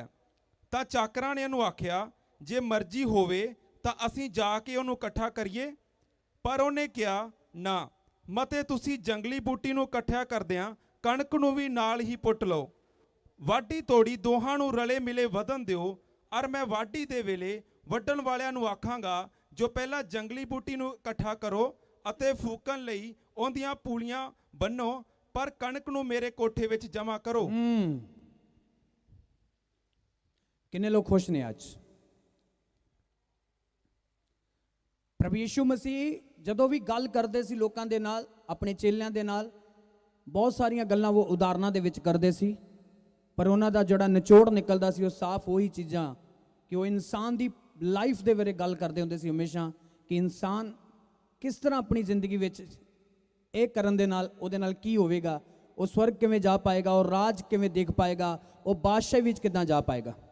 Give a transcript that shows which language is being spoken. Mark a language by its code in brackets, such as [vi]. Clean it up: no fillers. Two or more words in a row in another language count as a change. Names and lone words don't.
[pa] ਤਾਂ ਚਾਕਰਾਂ ਨੇ ਉਨ੍ਹੋਂਨੇ ਆਖਿਆ, ਜੇ ਮਰਜ਼ੀ ਹੋਵੇ ਤਾਂ ਅਸੀਂ ਜਾਕੇ ਉਨ੍ਹੋਂਨੇ ਇਕੱਠਾ ਕਰੀਏ। ਪਰ ਉਨ੍ਹੇਂ ਕਿਹਾ, ਨਾ, ਮਤੇ ਤੁਸੀਂ ਜੰਗਲੀ ਬੂਟੀ ਨੂੰ ਇਕੱਠਾ ਕਰਦਿਆਂ ਕਣਕ ਨੂੰ ਭੀ ਨਾਲ ਹੀ ਪੁੱਟ ਲੋ। ਵਾਢੀ ਤੋੜੀ ਦੋਹਾਂ ਨੂੰ ਰਲੇ ਮਿਲੇ ਵਧਣ ਦਿਓ। ਔਰ ਮੈਂ ਵਾਢੀ ਦੇ ਵੇਲੇ ਵੱਢਣ ਵਾਲਿਆਂ ਨੂੰ ਆਖਾਂਗਾ, ਜੋ ਪਹਿਲਾ ਜੰਗਲੀ ਬੂਟੀ ਨੂੰ ਇਕੱਠਾ ਕਰੋ ਅਤੇ फूकण ਲਈ ਉਹਦੀਆਂ ਪੂਲੀਆਂ ਬੰਨੋ, ਪਰ ਕਣਕ ਨੂੰ ਮੇਰੇ ਕੋਠੇ ਵਿੱਚ ਜਮ੍ਹਾਂ ਕਰੋ। ਕਿੰਨੇ ਲੋਗ ਖੁਸ਼ ਨੇ ਅੱਜ? ਪ੍ਰਭੂ ਯਿਸੂ ਮਸੀਹ ਜਦੋਂ ਭੀ ਗੱਲ ਕਰਤੇ ਸੀ ਲੋਕਾਂ ਦੇ ਨਾਲ, ਅਪਣੇ ਚੇਲਿਆਂ ਦੇ ਨਾਲ, ਬਹੁਤ ਸਾਰੀਆਂ ਗੱਲਾਂ ਵੋ ਉਦਾਹਰਣਾਂ ਦੇ ਵਿੱਚ ਕਰਦੇ ਸੀ, ਪਰ ਉਨ੍ਹਾਂ ਦਾ ਜਿਹੜਾ ਨਿਚੋੜ ਨਿਕਲਦਾ ਸੀ ਵੋ ਸਾਫ਼ ਵਹੀ ਚੀਜ਼ਾਂ ਕਿ ਵੋ ਇਨਸਾਨ ਦੀ ਲਾਈਫ਼ ਦੇ ਬਾਰੇ ਗੱਲ ਕਰਦੇ ਹੁੰਦੇ ਸੀ ਹਮੇਸ਼ਾ ਕਿ ਇਨਸਾਨ ਕਿਸ ਤਰ੍ਹਾਂ ਅਪਣੀ ਜ਼ਿੰਦਗੀ ਵਿੱਚ ਯੇ ਕਰਨ ਦੇ ਨਾਲ ਉਹਦੇ ਨਾਲ ਕੀ ਹੋਵੇਗਾ, ਵੋ ਸਵਰਗ ਕਿਵੇਂ ਜਾ ਪਾਏਗਾ, ਔਰ ਰਾਜ ਕਿਵੇਂ ਦੇਖ ਪਾਏਗਾ, ਵੋ ਬਾਦਸ਼ਾਹੀ ਵਿੱਚ ਕਿੱਦਾਂ ਜਾ ਪਾਏਗਾ।